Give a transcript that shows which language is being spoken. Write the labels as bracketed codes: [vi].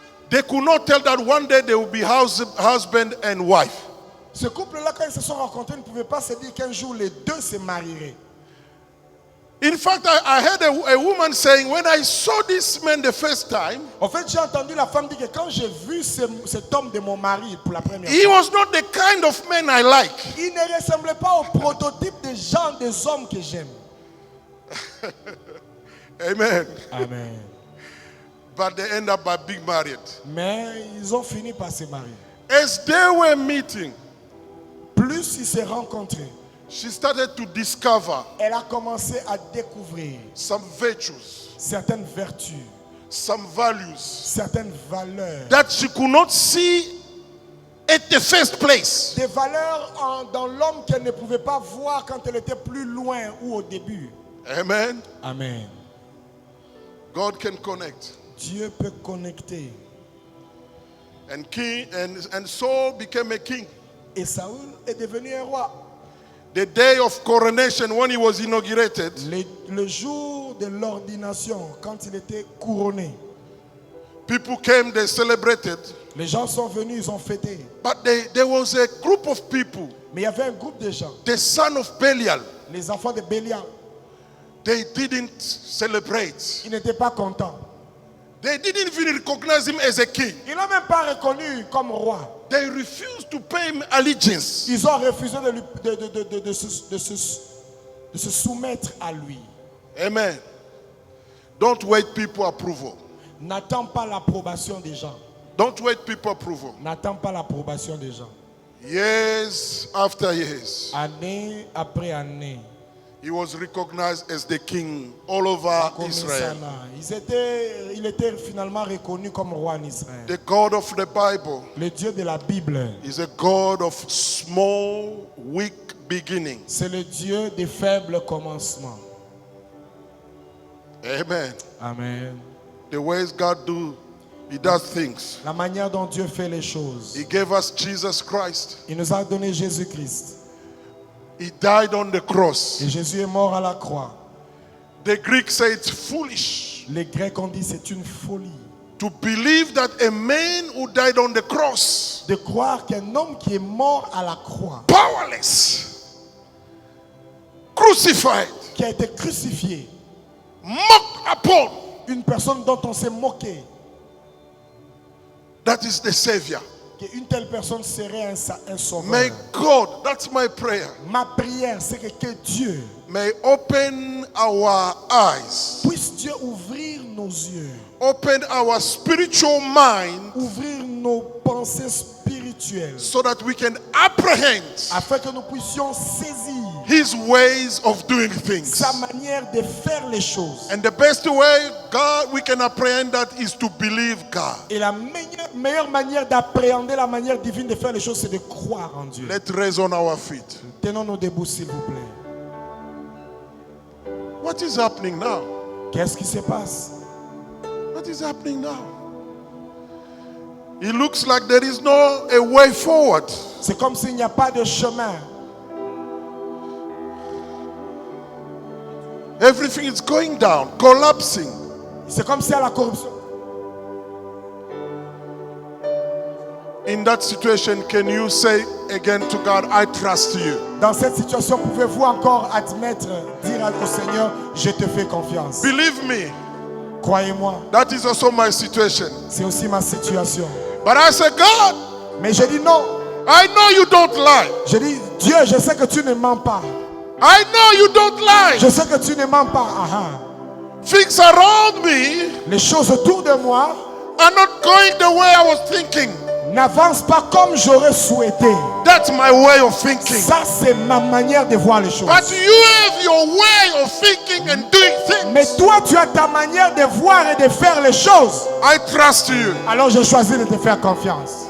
[en] they could not tell that one day they will be husband and wife. [fr] ce couple-là, quand ils se sont rencontrés, ne pouvaient pas se dire qu'un jour les deux se marieraient. [en] In fact, I heard a woman saying, when I saw this man the first time, [fr] En fait, j'ai entendu la femme dire que quand j'ai vu cet homme de mon mari pour la première [en] he [fr] fois, [en] was not the kind of man I like. [fr] il ne ressemblait pas au prototype des hommes que j'aime. [en] Amen. [fr] Amen. [en] But they end up by being married. [fr] Mais ils ont fini par se marier. [en] As they were meeting, [fr] Plus ils se rencontraient, [en] she started to discover [fr] elle a commencé à découvrir [en] some virtues, [fr] certaines vertus, [en] some values [fr] certaines valeurs. [en] that she could not see at the first place. [fr] Des valeurs dans l'homme qu'elle ne pouvait pas voir quand elle était plus loin ou au début. [en] Amen. [fr] Amen. [en] God can connect. [fr] Dieu peut connecter. [en] And Saul became a king. [fr] Et Saül est devenu un roi. [en] The day of coronation, when he was inaugurated, [fr] Le jour de l'ordination, quand il était couronné, [en] people came, they celebrated. [fr] les gens sont venus, ils ont fêté. [en] But there was a group of people, [fr] Mais il y avait un groupe de gens, [en] the son of Belial, [fr] les enfants de Bélial, [en] they didn't celebrate. [fr] ils n'étaient pas contents. [en] They didn't even recognize him as a king. [fr] Ils ne l'ont même pas reconnu comme roi. [en] They refused to pay him allegiance. [fr] Ils ont refusé de se soumettre à lui. [en] Amen. Don't wait people approval. [fr] N'attends pas l'approbation des gens. [en] Don't wait people approval. [fr] N'attends pas l'approbation des gens. [en] Years after years, [fr] année après année, [en] he was recognized as the king all over [fr] comme [en] Israel. [fr] il était finalement reconnu comme roi en Israël. [en] The God of the Bible [fr] Le Dieu de la Bible, [en] is a God of small, weak beginnings. [fr] c'est le Dieu des faibles commencements. [en] Amen. [fr] Amen. [en] The ways God He does things. [fr] La manière dont Dieu fait les choses. [en] He gave us Jesus Christ. [fr] Il nous a donné Jésus-Christ. [en] He died on the cross. [fr] Et Jésus est mort à la croix. [en] The Greeks say it's foolish [fr] Les Grecs ont dit c'est une folie [en] to believe that a man who died on the cross, [fr] de croire qu'un homme qui est mort à la croix, [en] powerless, crucified, [fr] qui a été crucifié, [en] mocked upon, [fr] une personne dont on s'est moqué, [en] that is the Savior. [fr] qu'une telle personne serait un sauveur. [en] May God, that's my prayer, [fr] Ma prière, c'est que Dieu [en] may open our eyes, [fr] puisse Dieu ouvrir nos yeux, [en] open our spiritual mind, [fr] ouvrir nos pensées spirituelles, [en] so that we can apprehend [fr] afin que nous puissions saisir [en] His ways of doing things. [fr] sa manière de faire les choses. [en] And the best way God we can apprehend that is to believe God. [fr] Et la meilleure manière d'appréhender la manière divine de faire les choses, c'est de croire en Dieu. [en] Let's raise on our feet. [fr] Tenons-nous debout, s'il vous plaît. [en] What is happening now? [fr] Qu'est-ce qui se passe? [en] What is happening now? It looks like there is no a way forward. [fr] C'est comme s'il n'y a pas de chemin. [en] Everything is going down, collapsing. [fr] C'est comme si à la corruption. [en] In that situation, can you say again to God, I trust you? [fr] Dans cette situation, pouvez-vous encore admettre, dire au Seigneur, je te fais confiance. [en] Believe me, [fr] Croyez-moi, [en] that is also my situation. [fr] c'est aussi ma situation. [en] But I say, God, [fr] Mais je dis non. [en] I know you don't lie. [fr] Je dis, Dieu, je sais que tu ne mens pas. [en] I know you don't lie. [fr] Je sais que tu ne mens pas. [en] Things around me [fr] Les choses autour de moi [en] are not going the way I was thinking. [fr] n'avancent pas comme j'aurais souhaité. [en] That's my way of thinking. [fr] Ça, c'est ma manière de voir les choses. [en] But you have your way of thinking and doing [fr] Mais [en] things. [fr] toi, tu as ta manière de voir et de faire les choses. [en] I trust you. [fr] Alors, je choisis de te faire confiance.